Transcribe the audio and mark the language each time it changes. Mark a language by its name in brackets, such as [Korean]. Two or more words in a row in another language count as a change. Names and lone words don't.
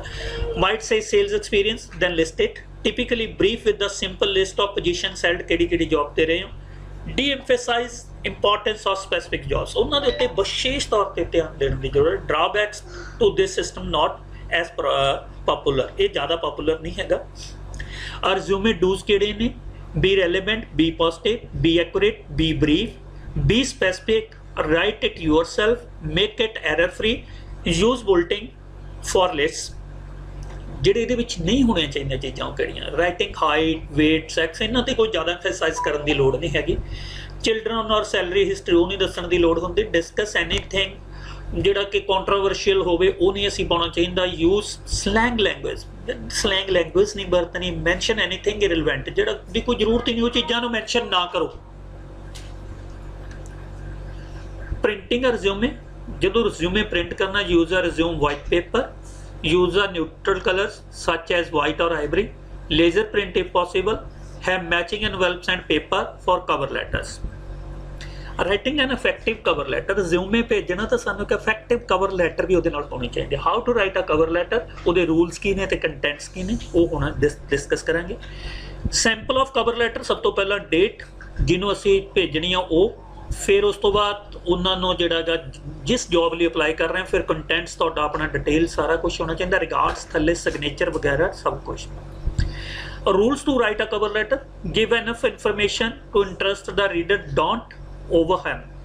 [English] might say sales experience, then list it, typically brief with the simple list of positions held, [Punjabi] ਕਿਹੜੀ ਜੌਬ ਤੇ ਰਹੇ ਹੋ। [English] de-emphasize importance of specific jobs, [Punjabi] ਉਹਨਾਂ ਦੇ ਉੱਤੇ ਵਿਸ਼ੇਸ਼ ਤੌਰ ਤੇ ਧਿਆਨ ਦੇਣ ਦੀ ਜ਼ਰੂਰਤ। [English] drawbacks to this system not as popular, [Punjabi] ਇਹ ਜ਼ਿਆਦਾ ਪਪੂਲਰ ਨਹੀਂ ਹੈਗਾ। [English] resume do's [Punjabi] ਕਿਹੜੇ ਨੇ? [English] be relevant, be positive, be accurate, be brief, be specific, write it yourself, make it error free, use bulletin for lists। [Punjabi] ਜਿਹੜੇ ਇਹਦੇ ਵਿੱਚ ਨਹੀਂ ਹੋਣੀਆਂ ਚਾਹੀਦੀਆਂ ਚੀਜ਼ਾਂ ਉਹ ਕਿਹੜੀਆਂ? [English] writing, height, weight, sex, [Punjabi] ਇਹਨਾਂ ਤੇ ਕੋਈ ਜ਼ਿਆਦਾ ਐਮਫੇਸਾਈਜ਼ ਕਰਨ ਦੀ ਲੋੜ ਨਹੀਂ ਹੈਗੀ। [English] children or salary history [Punjabi] ਉਹ ਨਹੀਂ ਦੱਸਣ ਦੀ ਲੋੜ ਹੁੰਦੀ। [English] discuss anything [Punjabi] ਜਿਹੜਾ ਕਿ ਕੰਟਰੋਵਰਸ਼ੀਅਲ ਹੋਵੇ ਉਹ ਨਹੀਂ ਅਸੀਂ ਪਾਉਣਾ ਚਾਹੀਦਾ। [English] use slang language, slang language [Punjabi] ਨਹੀਂ ਵਰਤਣੀ। [English] mention anything irrelevant, [Punjabi] ਜਿਹੜਾ ਦੀ ਕੋਈ ਜ਼ਰੂਰਤ ਹੀ ਨਹੀਂ ਉਹ ਚੀਜ਼ਾਂ ਨੂੰ ਮੈਂਸ਼ਨ ਨਾ ਕਰੋ। [English] printing resume, [Punjabi] ਜਦੋਂ ਰਿਜ਼ਿਊਮੇ ਪ੍ਰਿੰਟ ਕਰਨਾ, [English] use a resume white paper, use a neutral colors such as white or ivory, laser print if possible, have matching envelopes and paper for cover letters। Writing an effective cover letter, [Punjabi] resume ਭੇਜਣਾ ਤਾਂ ਸਾਨੂੰ ਇੱਕ [English] effective cover letter [Punjabi] ਵੀ ਉਹਦੇ ਨਾਲ ਹੋਣੀ ਚਾਹੀਦੀ ਹੈ। [English] How to write a cover letter, [Punjabi] ਉਹਦੇ rules ਕੀ ਨੇ ਤੇ contents ਕੀ ਨੇ, ਉਹ ਹੁਣ ਡਿਸਕਸ ਕਰਾਂਗੇ। [English] Sample of cover letter, [Punjabi] ਸਭ ਤੋਂ ਪਹਿਲਾਂ date ਜਿਹਨੂੰ ਅਸੀਂ ਭੇਜਣੀ ਆ ਉਹ, ਫਿਰ ਉਸ ਤੋਂ ਬਾਅਦ ਉਹਨਾਂ ਨੂੰ ਜਿਹੜਾ ਗਾ ਜਿਸ ਜੌਬ ਲਈ ਅਪਲਾਈ ਕਰ ਰਹੇ, ਫਿਰ ਕੰਟੈਂਟਸ ਤੁਹਾਡਾ ਆਪਣਾ ਡਿਟੇਲ ਸਾਰਾ ਕੁਝ ਹੋਣਾ ਚਾਹੀਦਾ, ਰਿਗਾਰਡਸ ਥੱਲੇ ਸਿਗਨੇਚਰ ਵਗੈਰਾ ਸਭ ਕੁਝ। [English] rules to write a cover letter, give enough information to interest the reader, don't overwhelm.